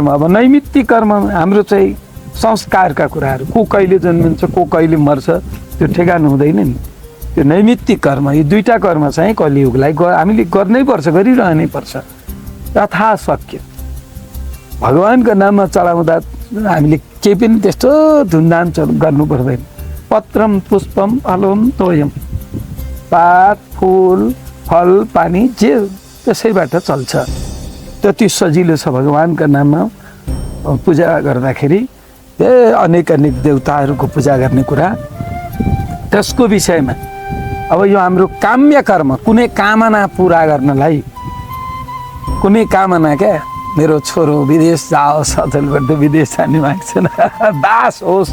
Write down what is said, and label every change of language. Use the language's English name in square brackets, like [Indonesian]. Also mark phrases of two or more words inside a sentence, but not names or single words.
[Nepali] अब नैमित्तिक कर्म हाम्रो चाहिँ संस्कारका कुराहरू, को कहिले जन्मिन्छ को कहिले मर्छ त्यो ठेगान हुँदैन नि। त्यो नैमित्तिक कर्म, यो दुईटा कर्म चाहिँ कलियुगलाई हामीले गर्नै पर्छ, गरिरहनै पर्छ यथाशक्य। भगवान्को नाममा चढाउँदा हामीले केही पनि त्यस्तो धुमधाम गर्नु पर्दैन। [Sanskrit] पत्रम पुष्पम फलम तोयम, [Nepali] पात फुल फल पानी जे त्यसैबाट चल्छ। त्यति सजिलो छ भगवान्का नाममा पूजा गर्दाखेरि। अनेक देवताहरूको पूजा गर्ने कुरा। त्यसको विषयमा अब यो हाम्रो काम्य कर्म, कुनै कामना पुरा गर्नलाई, कुनै कामना क्या मेरो छोरो विदेश जाओस्, अचेलबाट विदेश जाने माग्छन्, दास होस्।